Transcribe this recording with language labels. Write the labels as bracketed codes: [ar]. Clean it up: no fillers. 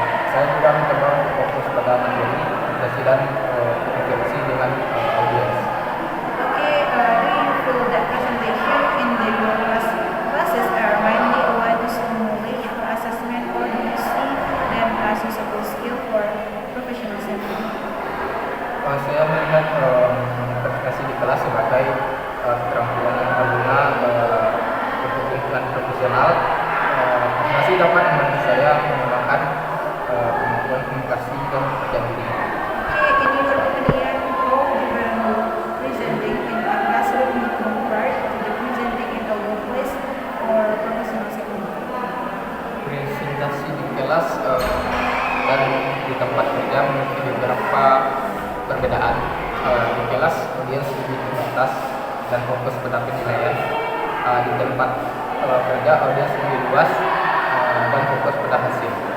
[id] Saya juga mencoba untuk fokus pada materi presentasi dan interaksi dengan audiens. [en] Okay, do you feel that presentation in your classes are mainly a way to stimulate for assessment, or do you see them as useful skill for professional setting? [id] Saya melihat presentasi di kelas sebagai keterampilan yang berguna untuk lingkungan profesional. Presentasi dapat membantu saya mengembangkan kemampuan komunikasi dan percaya diri. [en] Okay, in your opinion, how different presenting in a classroom compared to the presenting in a workplace or professional setting? [id] Presentasi di kelas dan di tempat kerja memiliki beberapa perbedaan. Di kelas audiens lebih terbatas dan fokus pada penilaian. Di tempat kerja audiens lebih luas dan fokus pada hasil.